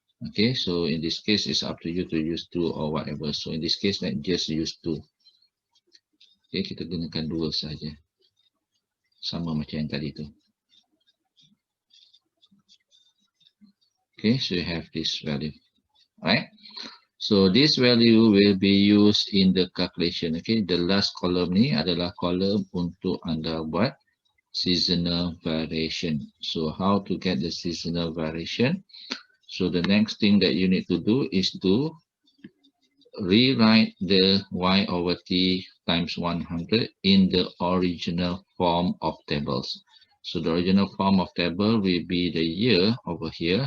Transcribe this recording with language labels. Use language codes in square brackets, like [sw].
[en] Okay, so in this case it's up to you to use 2 or whatever. So in this case let's just use 2. Okay, [ms] kita gunakan 2 saja. Sama macam yang tadi tu. [en] Okay, so you have this value. Alright. So this value will be used in the calculation. Okay, the last column [ms] ni adalah column untuk anda buat [en] seasonal variation. So how to get the seasonal variation? So the next thing that you need to do is to rewrite the Y over T times 100 in the original form of tables. So the original form of table will be the year over here.